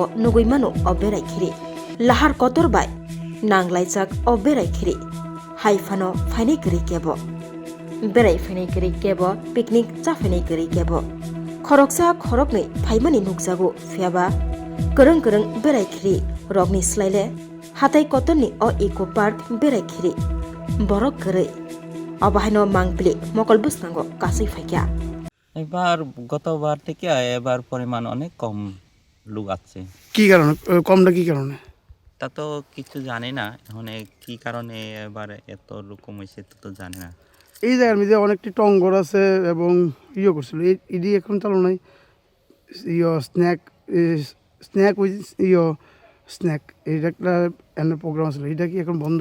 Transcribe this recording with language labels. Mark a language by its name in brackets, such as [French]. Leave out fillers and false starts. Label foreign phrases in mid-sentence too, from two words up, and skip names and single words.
[Kok Borok] नुगैमानो अ बेरायखिरि लाहार कतर बाय नांलायजाक अ बेरायखिरि हाइफानो फाइनै गोरै केबो बेरायफैनाय गोरै केबो पिकनिक जाफैनाय गोरै केबो खरकसा खरकनै फाइमानि नुकजागो फियाबा गोरों गोरों बेरायखिरि रगनि स्लायले हाताय कतरनि अ इको पार्क बेरायखिरि बरक गोरै अबहायनो मांपिले मकल बुसकांगो गासै फाइका [Bangla] এবার গতবার থেকে এবার পরিমাণ অনেক কম লোক আছে। কি কারণে কমটা কি কারণে? তা তো কিছু জানি না এখন কি কারণে এবার এত লোক কমেছে তো জানি না। এই জায়গার মধ্যে অনেকটি টঙ্গর আছে এবং ইয়ে করছিল এটি এখন চালু নাই স্ন্যাক [English] snack with snack [Bangla] এইটা একটা প্রোগ্রাম ছিল এটা কি এখন বন্ধ?